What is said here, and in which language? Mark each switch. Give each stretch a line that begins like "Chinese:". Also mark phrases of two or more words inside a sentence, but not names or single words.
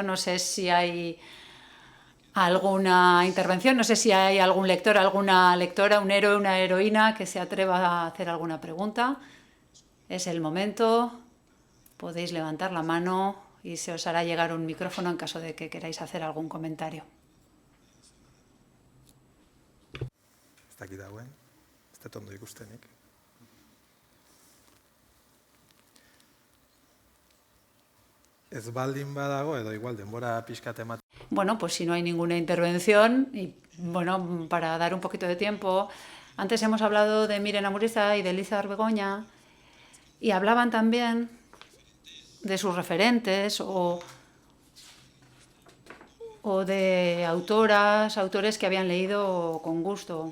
Spanish: No sé si hay alguna intervención, no sé si hay algún lector, alguna lectora, un héroe, una heroína que se atreva a hacer alguna pregunta. Es el momento. Podéis levantar la mano y se os hará llegar un micrófono en caso de que queráis hacer algún comentario.
Basque: Ez dakit dagoen, ez dut ondo ikustenik. Ez baldin badago, edo igual denbora pixkat ematen.
Spanish: Bueno, pues si no hay ninguna intervención, y bueno, para dar un poquito de tiempo, antes hemos hablado de Miren Amuriza y de Elizar Begoña, y hablaban también de sus referentes o de autores que habían leído con gusto.